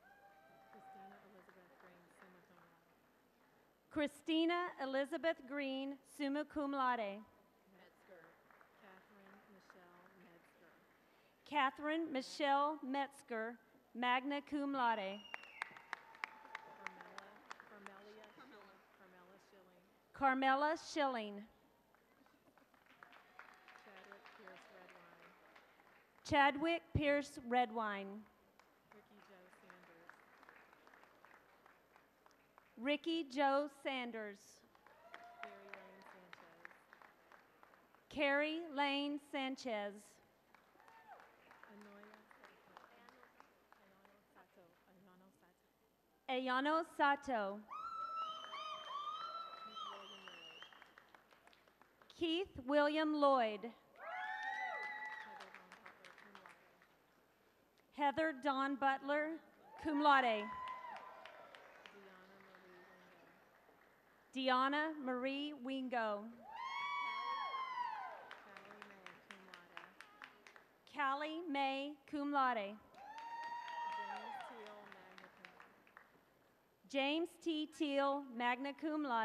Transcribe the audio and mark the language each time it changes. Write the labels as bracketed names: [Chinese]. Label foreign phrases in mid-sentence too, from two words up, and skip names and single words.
[English] Christina Elizabeth Green, [Latin] summa cum laude. [English] Christina Elizabeth Green, [Latin] summa cum laude. [English] Metzger. Catherine Michelle Metzger, [Latin] magna cum laude. [English] Carmela Schilling. Chadwick Pierce Redwine. Ricky Joe Sanders. Ricky Joe Sanders. Carrie Lane Sanchez. Carrie Lane Sanchez. Ayano Sato. Ayano Sato. Keith William Lloyd. Heather Dawn Butler, [Latin] cum laude. [English] Deanna Marie Wingo. Callie May, [Latin] cum laude. [English] James Teal, [Latin] magna cum laude.